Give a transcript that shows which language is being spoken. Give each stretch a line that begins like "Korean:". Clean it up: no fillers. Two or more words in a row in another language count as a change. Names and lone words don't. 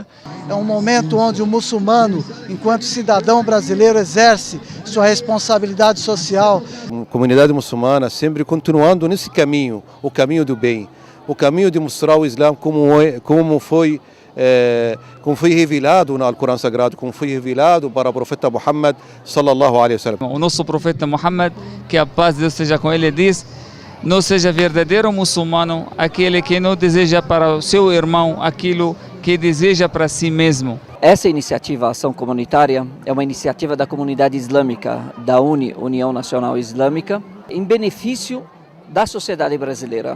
Portuguese: É um momento onde o muçulmano, enquanto cidadão brasileiro, exerce sua responsabilidade social. A comunidade muçulmana sempre continuando nesse caminho, o caminho do bem, o caminho de mostrar o Islã como foi revelado no Alcorão Sagrado, como foi revelado para o profeta Muhammad
Arabic: صلى الله عليه وسلم.
Portuguese: O nosso profeta Muhammad, que a paz de Deus seja com ele, diz: não seja verdadeiro muçulmano aquele que não deseja para o seu irmão aquilo que deseja para si mesmo. Essa iniciativa, Ação Comunitária, é uma iniciativa da comunidade islâmica, da UNE, União Nacional Islâmica, em benefício da sociedade brasileira.